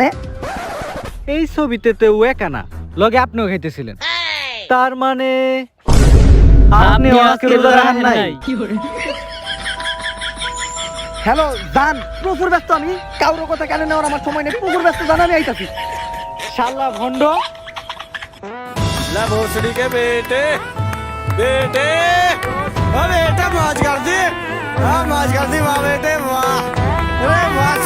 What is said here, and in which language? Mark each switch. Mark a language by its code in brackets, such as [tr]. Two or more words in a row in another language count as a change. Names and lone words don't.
[bn] এই ছবিতে তো ও একা না, লগে আপনিও খাইতেছিলেন। তার মানে আপনিও আজকে রোজা রাখেন নাই। হ্যালো জান, প্রচুর ব্যস্ত আমি, কারোর কথা কেন নেওয়ার আমার সময় নেই, প্রচুর ব্যস্ত জান, আমি আইতাছি। শালা ভন্ড। [hi] ला भोसड़ी के बेटे बेटे बेटा मौज कर दी, हाँ मौज कर दी वाह बेटे वाह। अरे वाह।